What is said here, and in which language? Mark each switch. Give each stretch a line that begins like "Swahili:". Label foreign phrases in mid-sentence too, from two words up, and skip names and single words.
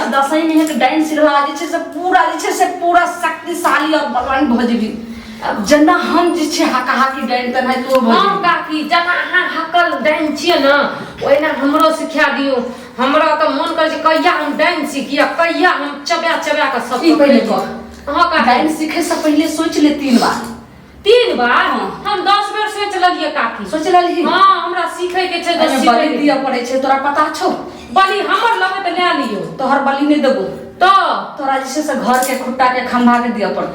Maithili: दशहरा में एक डाइन सिखला जे छै से पूरा शक्तिशाली और बलवान भ जेबी। जना हम जे छै हकाहाकी डाइन तना तो भ हां काकी जना अहाँ हकल डाइन छिए न, ओइना हमरो सिखा दियो। हमरा तो मन कर जे कहिया हम डाइन सीखिया, कहिया हम चबा के सब पहले कर। हां का डाइन सीखे से पहले सोच ले 3 बार। हम 10 बेर सोच ललिए काकी। सोच लली? हां हमरा सीखे के छै, बलि दिया पड़े छै, तोरा पता छौ? बलि हमर लगे त ले लियो। तोहर बलि नहीं देबो तो तोरा जैसे से घर के खुट्टा के खंभा के दिया पड़तो।